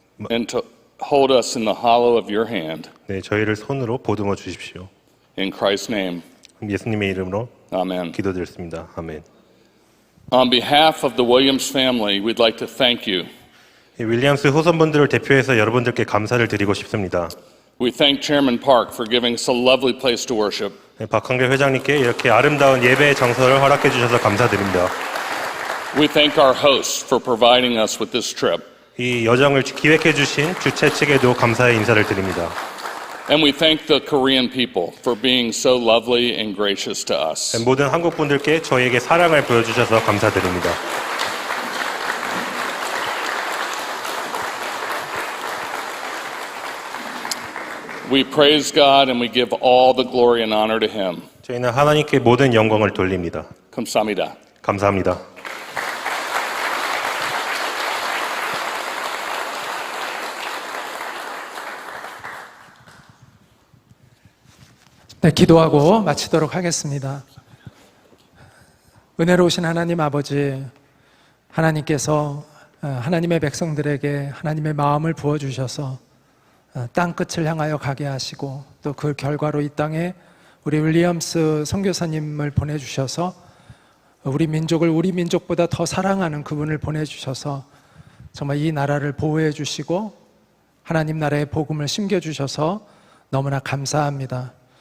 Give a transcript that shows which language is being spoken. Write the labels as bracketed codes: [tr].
[en] and to hold us in the hollow of your hand. [ko] 저희를 손으로 보듬어 주십시오. [en] In Christ's name, [ko] 예수님의 이름으로 [en] amen. [ko] 기도드렸습니다. 아멘. [en] On behalf of the Williams family, we'd like to thank you. [ko] 윌리엄스 후손분들을 대표해서 여러분들께 감사를 드리고 싶습니다. [en] We thank Chairman Park for giving us a lovely place to worship. [ko] 박한결 회장님께 이렇게 아름다운 예배의 장소를 허락해 주셔서 감사드립니다. [en] We thank our hosts for providing us with this trip. [ko] 이 여정을 기획해 주신 주최 측에도 감사의 인사를 드립니다. [en] And we thank the Korean people for being so lovely and gracious to us. [ko] 모든 한국 분들께 저희에게 사랑을 보여주셔서 감사드립니다. [en] We praise God and we give all the glory and honor to Him. [ko] 저희는 하나님께 모든 영광을 돌립니다. 감사합니다. 감사합니다. 네, 기도하고 마치도록 하겠습니다. 은혜로우신 하나님 아버지, 하나님께서 하나님의 백성들에게 하나님의 마음을 부어주셔서 땅 끝을 향하여 가게 하시고 또 그 결과로 이 땅에 우리 윌리엄스 선교사님을 보내주셔서 우리 민족을 우리 민족보다 더 사랑하는 그분을 보내주셔서 정말 이 나라를 보호해 주시고 하나님 나라의 복음을 심겨주셔서 너무나 감사합니다.